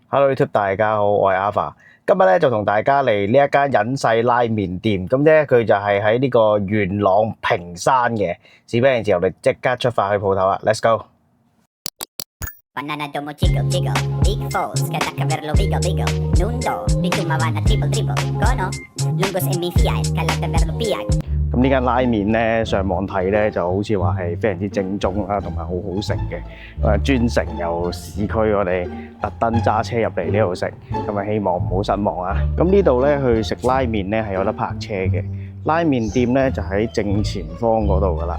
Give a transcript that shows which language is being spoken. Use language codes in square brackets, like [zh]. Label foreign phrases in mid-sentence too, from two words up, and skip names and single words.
[yue] Hello YouTube，大家好，我係 Alpha。今日咧就同大家嚟呢一間隱世拉麵店，咁咧佢就係喺呢個元朗屏山嘅。事不宜遲，我哋即刻出發去鋪頭啦 ， [en] Let's go！ Banana domo chico chico, big falls, kada caverlo bigo bigo, nundo, bitumavana triple triple, cono, lungos en mi fiat, calata verlo piag. [yue] 咁呢間拉麵咧，上網睇咧就好似話係非常之正宗啦，同埋好好食嘅。專程由市區我哋特登揸車入嚟呢度食，咁啊希望唔好失望啊！咁呢度咧去食拉麵咧係有得泊車嘅，拉麵店咧就喺正前方嗰度噶啦。